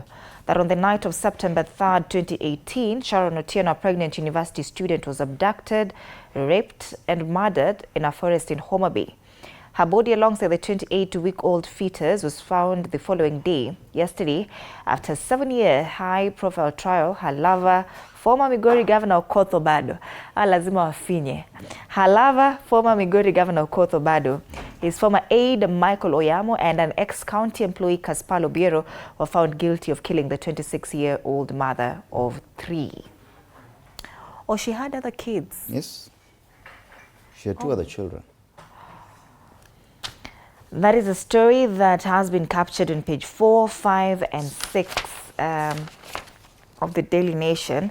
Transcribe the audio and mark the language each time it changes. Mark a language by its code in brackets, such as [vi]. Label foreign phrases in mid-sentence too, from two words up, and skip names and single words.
[en] That on the night of September 3rd, 2018, Sharon Otieno, a pregnant university student, was abducted, raped, and murdered in a forest in Homa Bay. Her body alongside the 28-week-old fetus was found the following day, yesterday, after a 7-year high-profile trial. Her lover, former Migori Governor Okoth Obado, [sw] lazima wafinye. [en] Her lover, former Migori Governor Okoth Obado, his former aide Michael Oyamo, and an ex-county employee Kaspal Obiero were found guilty of killing the 26-year-old mother of 3. Oh, she had other kids? Yes. She had 2 other children. That is a story that has been captured on page 4, 5, and 6 of the Daily Nation.